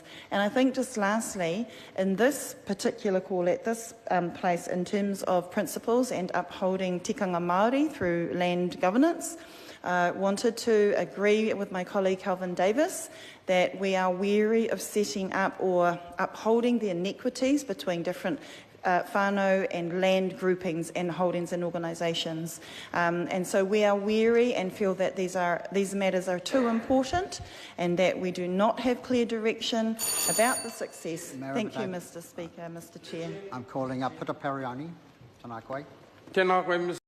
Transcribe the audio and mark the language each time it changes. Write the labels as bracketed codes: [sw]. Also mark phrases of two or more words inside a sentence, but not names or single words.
[en] And I think just lastly, in this particular call at this place, in terms of principles and upholding [mi] tikanga Māori [en] through land governance, wanted to agree with my colleague Calvin Davis that we are wary of setting up or upholding the inequities between different whānau and land groupings and holdings and organisations. And so we are wary and feel that these matters are too important and that we do not have clear direction about the success. Thank you, Mr. Speaker, Mr. Chair. I'm calling up Peter Periani. [mi] Tēnā koe. Tēnā koe, Mr.